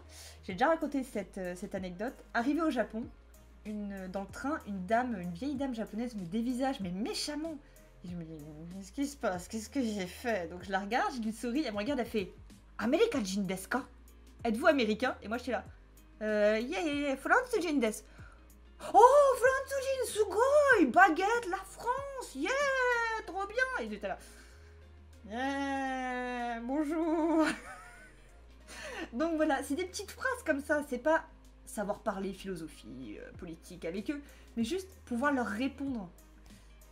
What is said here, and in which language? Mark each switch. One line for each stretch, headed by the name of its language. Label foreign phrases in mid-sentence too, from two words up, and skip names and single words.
French: J'ai déjà raconté cette anecdote. Arrivé au Japon, dans le train, une vieille dame japonaise me dévisage, mais méchamment. Et je me dis, qu'est-ce qui se passe? Qu'est-ce que j'ai fait? Donc je la regarde, je lui souris, elle me regarde, elle fait
Japanese: アメリカ人ですか?
French: Êtes-vous américain? Et moi j'étais là. Yeah,
Japanese: フランス人です. Oh, フランス人、すごい,
French: baguette, la France, yeah, trop bien. Et j'étais là. Yeah, bonjour. Donc voilà, c'est des petites phrases comme ça, c'est pas savoir parler philosophie, politique avec eux, mais juste pouvoir leur répondre.